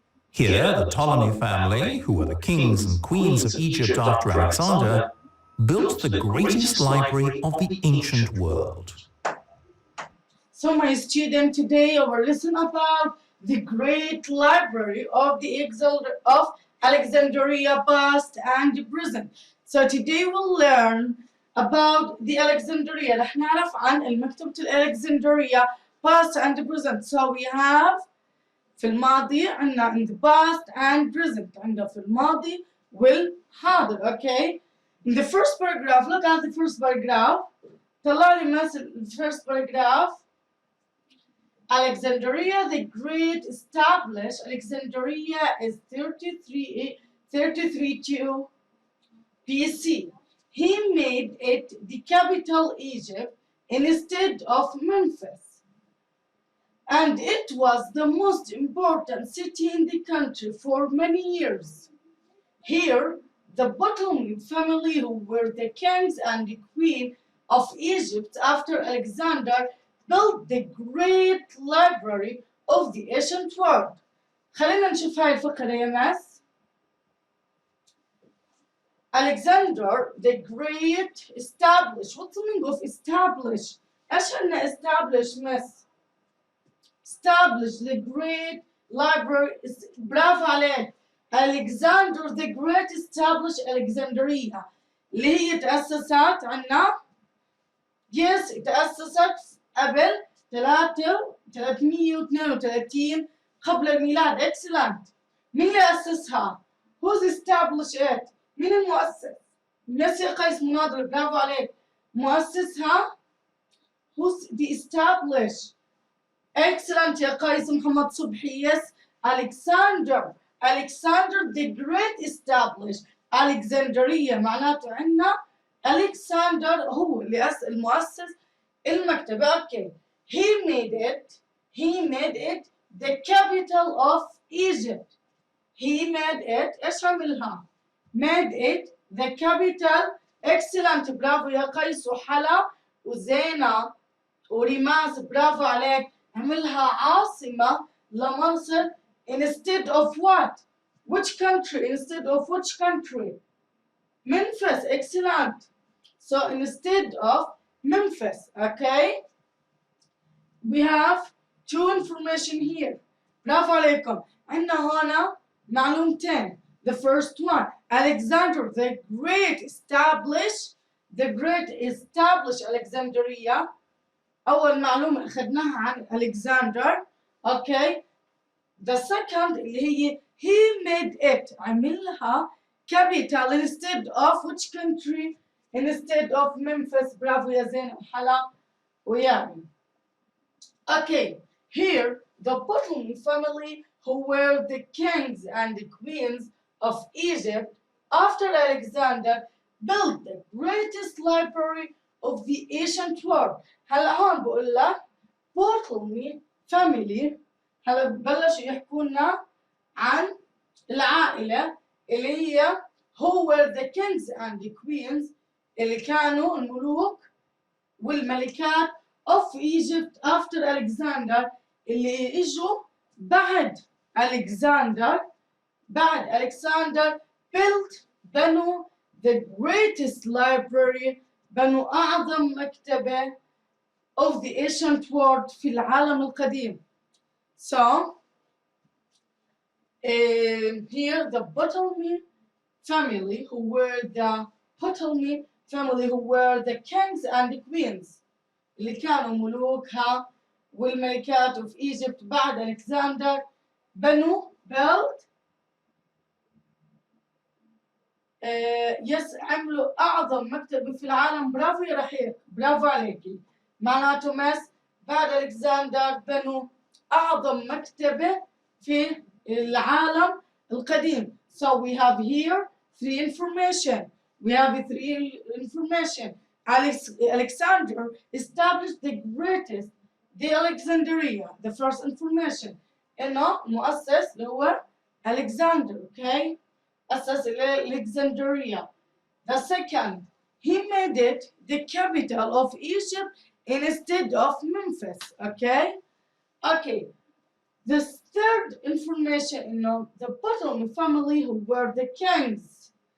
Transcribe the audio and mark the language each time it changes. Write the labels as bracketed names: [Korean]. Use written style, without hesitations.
[English] Here, the Ptolemy family, who were the kings and queens of Egypt after Alexander, built the greatest library of the ancient world. So my student, today I will listen about the great library of Alexandria past and present. So today we'll learn about the Alexandria. [Arabic] رح نعرف عن مكتبة الألكسندرية [English] past and present. So we have [Arabic] في الماضي عندنا [English] in the past and present. [Arabic] عندنا في الماضي والحاضر. [English] Okay. In the first paragraph, look at the first paragraph. [Arabic] طلع لي مثل [English] the first paragraph. Alexandria the Great established. Alexandria is 32 BC. He made it the capital Egypt instead of Memphis. And it was the most important city in the country for many years. Here, the Ptolemy family, who were the kings and the queen of Egypt after Alexander, built the great library of the ancient world. [Arabic] خلينا نشوف هاي الفقرة يا ناس. [English] Alexander the Great established. What's the meaning of establish? [Arabic] ايش عنا [English] establish miss? Establish the great library. [Arabic] برافو عليك. [English] Alexander the Great established Alexandria [Arabic] اللي هي تأسست عنا. Yes, تأسست قبل 332 قبل الميلاد. [English] Excellent. [Arabic] مين اللي أسسها؟ [English] Who's established it؟ [Arabic] مين المؤسس؟ نسي قيس مناظر. برافو عليك. مؤسسها [English] who's the established. Excellent يا قيس محمد صبحي. Yes, Alexander. Alexander the Great established Alexandria. [Arabic] معناته عندنا Alexander هو اللي المؤسس المكتبة. [English] Okay. He made it the capital of Egypt. He made it [Arabic] ايش عملها؟ [English] Made it the capital. Excellent. [Arabic] برافو يا قيس وحلا وزينة وريماس. برافو عليك. عملها عاصمة لمصر [English] instead of what? Which country? Instead of which country? Memphis. Excellent. So instead of Memphis. Okay. We have two information here. [Arabic] برافو عليكم. عندنا هنا معلومتين. [English] The first one, Alexander the Great established Alexandria. [Arabic] أول معلومة أخذناها عن Alexander. [English] Okay. The second [Arabic] اللي هي [English] he made it. [Arabic] عملها [English] capital instead of which country? Instead of Memphis. [Arabic] برافو يا [English] زين وحلا ويامن. Okay, here the Ptolemy family, who were the kings and the queens of Egypt after Alexander, built the greatest library of the ancient world. [Arabic] هلا هون بقول لك Ptolemy family. هلا بلشوا يحكوا لنا عن العائلة اللي هي [English] who were the kings and the queens [Arabic] اللي كانوا الملوك والملكات [English] of Egypt after Alexander [Arabic] اللي اجوا بعد Alexander [English] built [Arabic] بنوا [English] the greatest library [Arabic] بنوا أعظم مكتبة [English] of the ancient world [Arabic] في العالم القديم. [English] So here the Ptolemy family who were the kings and the queens [Arabic] اللي كانوا ملوكها والملكات [English] of Egypt [Arabic] بعد ألكسندر بنوا [English] built [Arabic] عملوا أعظم مكتبة في العالم. برافو يا رحيق، برافو عليكي. معناته مس بعد ألكسندر بنوا أعظم مكتبة في العالم القديم. [English] So we have here three information. Alexander established the Alexandria, the first information. [Arabic] إنه مؤسس اللي هو Alexander, [English] okay? [Arabic] أسس [English] Alexandria. The second, he made it the capital of Egypt instead of Memphis, okay? Okay. The third information, the Ptolemy family who were the kings.